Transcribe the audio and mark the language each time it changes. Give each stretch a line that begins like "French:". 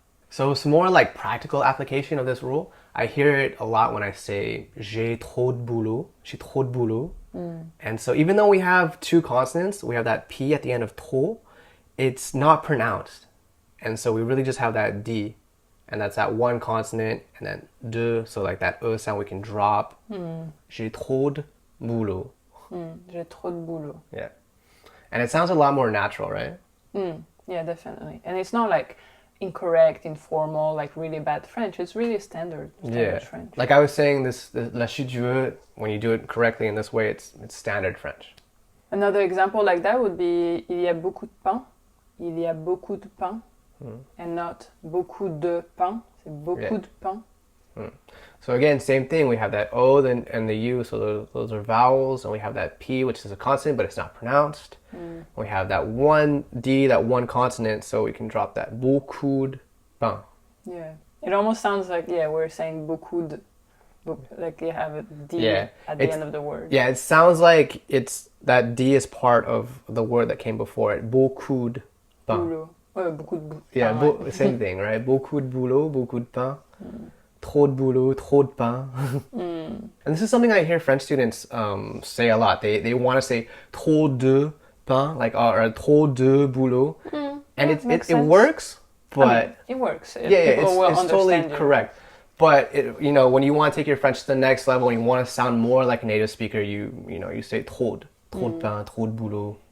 English: So some more like practical application of this rule. I hear it a lot when I say
French: j'ai trop de boulot, j'ai trop de boulot.
English: And so even though we have two consonants, we have that P at the end of trop, it's not pronounced. And so we really just have that D. And that's that one consonant and then de, so like that E sound we can drop.
French: J'ai trop de boulot. J'ai trop de boulot.
English: Yeah. And it sounds a lot more natural, right? Yeah, definitely. And it's not like incorrect, informal, like really bad French. It's really standard French. Like I was saying, this la chute du E, when you do it correctly in this way, it's standard French. Another example like that would be
French: il y a beaucoup de pain.
English: Il y a beaucoup de pain.
French: And not beaucoup de pain. C'est beaucoup de pain.
English: So again, same thing. We have that O and the U, so those are vowels, and we have that P, which is a consonant, but it's not pronounced. We have that one D, that one consonant, so we can drop that beaucoup de pain. Yeah, it almost sounds like we're saying beaucoup de, like you have a D at the end of the word. Yeah, it sounds like it's that D is part of the word that came before it.
French: Beaucoup de pain. Boulot. Beaucoup de pain.
English: Yeah, same thing, right?
French: Beaucoup de boulot, beaucoup de pain. Trop de boulot, trop de pain.
English: And this is something I hear French students say a lot. They want to say
French: trop de pain,
English: like or trop de boulot, and it works, but I mean, it works. It's totally correct. But when you want to take your French to the next level and you want to sound more like a native speaker, you say
French: trop de pain, trop de boulot.